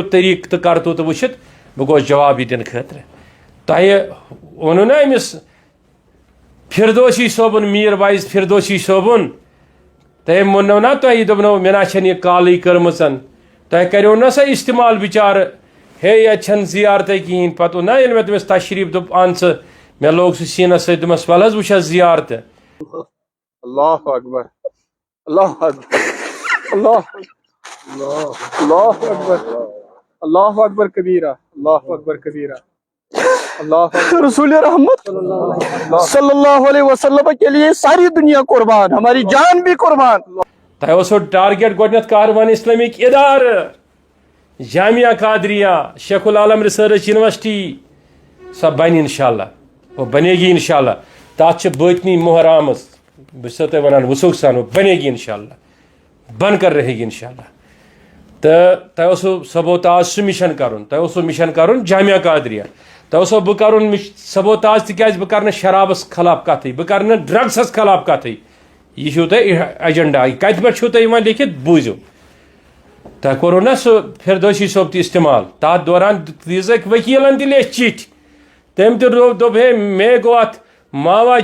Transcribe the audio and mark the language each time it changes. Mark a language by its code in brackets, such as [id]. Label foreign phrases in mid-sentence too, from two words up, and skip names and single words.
[ks] طریٖقہٕ تہٕ کرتوٗتہٕ وٕچھِتھ بہٕ گوس جواب یہِ دِنہٕ خٲطرٕ تۄہہِ ووٚنوٗ نا أمِس فردوسی صٲبُن میٖر وایز فردوسی صٲبُن تٔمۍ ووٚننو نا تۄہہِ دوٚپنو مےٚ نا چھَنہٕ یہِ کالٕے کٔرمٕژ تۄہہِ کریو نا سۄ استعمال بِچارٕ ہے ییٚتہِ چھَنہٕ زیارتٕے کِہیٖنۍ پَتہٕ اوٚن نا ییٚلہِ مےٚ تٔمِس تشریٖف دوٚپ اَن ژٕ مےٚ لوگ سُہ سیٖنَس سۭتۍ دوٚپمَس وَلہٕ حظ وٕچھ حظ زیارتہٕ [ar] اللہ اکبر اللہ اکبر اللہ اکبر اللہ اکبر کبیرہ اللہ اکبر کبیرہ رسول رحمت صلی اللہ علیہ وسلم [ur] کے لیے ساری دنیا قربان ہماری جان بھی قربان [ks] تۄہہِ اوسو ٹارگیٹ گۄڈنیٚتھ کاروان اِسلامِک اِدارٕ جامعہ قادریہ شیخ العالم ریسرچ یونیورسٹی سۄ بنہِ انشاءاللہ [ur] وہ بنے گی انشاءاللہ [ks] تَتھ چھِ بٲطنی مۄہر آمٕژ بہٕ چھُسو تۄہہِ وَنان وثوق سان [ur] وہ بنے گی انشاءاللہ بن کر رہے گی [ks] انشاءاللہ تہٕ تۄہہِ اوسو سبوتاج سُہ مِشن کَرُن تۄہہِ اوسو مِشن کَرُن جامعہ قادریہ تۄہہِ اوسو بہٕ کَرُن سبوتاج تِکیازِ بہٕ کَرٕ نہٕ شرابس خلاف کَتھٕے بہٕ کَرٕ نہٕ ڈرٛگسَس خلاف کَتھٕے یہِ چھُو تۄہہِ ایجنڈا کَتہِ پٮ۪ٹھ چھُو تۄہہِ یِوان لیکھِتھ بوٗزِو تۄہہِ کوٚروٕ نا سُہ فردوسی صٲب تہِ استعمال تَتھ دوران دِژٕکھ ؤکیٖلن تہِ لیٚچھ چِٹھۍ تٔمۍ تہِ دوٚپ ہے مے گوٚو اَتھ ماوا